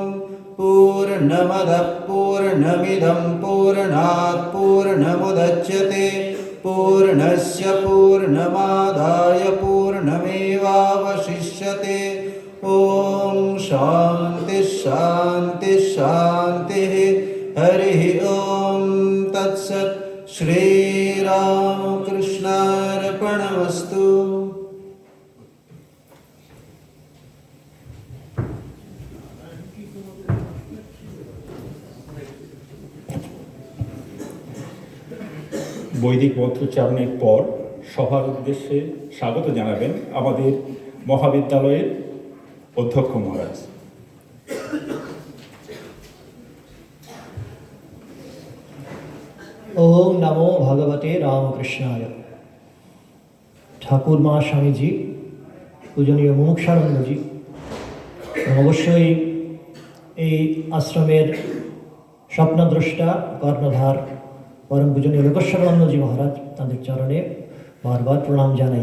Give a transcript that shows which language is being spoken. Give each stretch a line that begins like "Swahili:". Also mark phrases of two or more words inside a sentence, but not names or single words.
Sanskrit: पूर्णमदः पूर्णमिदं पूर्णात् पूर्णमुदच्यते पूर्णस्य पूर्णमादाय पूर्णमेवावशिष्यते। ॐ शान्ति शान्ति शान्तिः। हरिः ॐ। तत्सत्। श्रीरामकृष्णार्पणमस्तु।
Bangla: বৈদিক মন্ত্রোচ্চারণের পর সভার উদ্দেশ্যে স্বাগত জানাবেন আমাদের মহাবিদ্যালয়ের অধ্যক্ষ মহারাজ।
Sanskrit: ओम नमो भगवते रामकृष्णाय।
Bangla: ঠাকুরমা স্বামীজি, পূজনীয় মুমুক্ষানন্দজি, অবশ্যই এই আশ্রমের স্বপ্নদ্রষ্টা কর্ণধার পরম পূজনীয় লোকেশ্বরানন্দজি মহারাজ, তাদের চরণে বারবার প্রণাম জানাই।